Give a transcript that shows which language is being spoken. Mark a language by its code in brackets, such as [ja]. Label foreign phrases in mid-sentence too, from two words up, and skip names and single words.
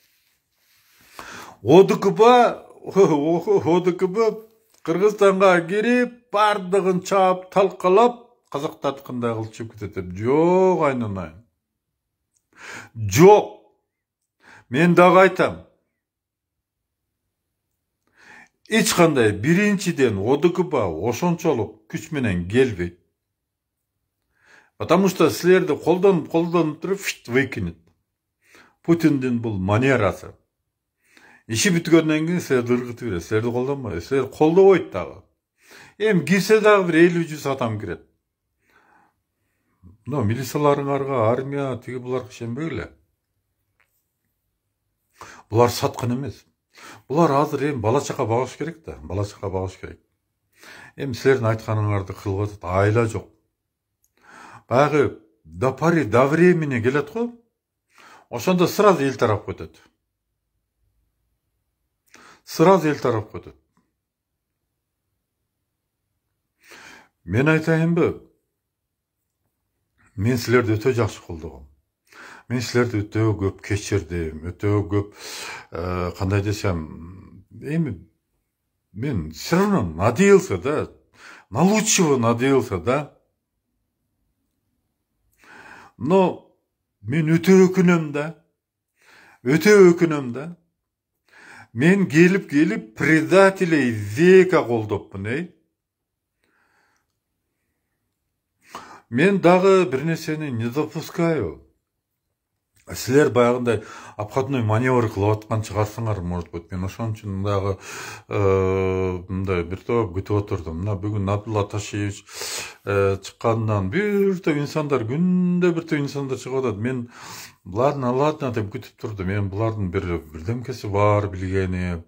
[ky] ОДКБ Кыргызстанга кирип, бардыгын чаап, талкалап, казактарды кандай кылып чыгып кетет деп. Жок, айнанайын. Жок. Мен дагы айтам. Эч кандай биринчиден ОДКБ ошончолук күч менен келбейт. [ru] Потому что [ky] силерди колдонуп туруп выкинет. Путиндин бул манерасы. Иши бүткөндөн кийин силерди ыргытып берет. Силерди колдонбой, силер колдобойт дагы. Эми кирсе дагы бир 50-100 адам кирет. Но милицияларыңарга, армия, тиги буларга ишенбегиле. Булар саткын эмес. Булар азыр эми бала чака багыш керек да, Эми силердин айтканыңарды кылып атат, айла жок. [ru] Баягы до пари до времени [ky] келет го. Ошондо сразу эл тарап кетет. Мен айтайынбы? Мен силерди өтө жакшы колдогом. Мен силерди өтө көп кечирдим, өтө көп кандай десем, эми мен [ru] все равно надеялся, да, на лучшего надеялся, да. [ky] Но мен өтө өкүнөм да. Мен келип [ru] предателей века [ky] колдопмун, Мен дагы бир нерсени [ru] не допускаю. [ky] Силер баягындай [ru] обходной маневр [ky] кылып аткан чыгарсыңар, [ru] может быть. [ky] Мен ошон үчүн дагы мындай бир топ күтүп отурдум. Мына бүгүн Абдулла Ташиевич чыккандан бир топ инсандар, күндө бир топ инсандар чыгып атат. Мен ладно деп күтүп турдум. Мен булардын бирдемкеси бар билгени.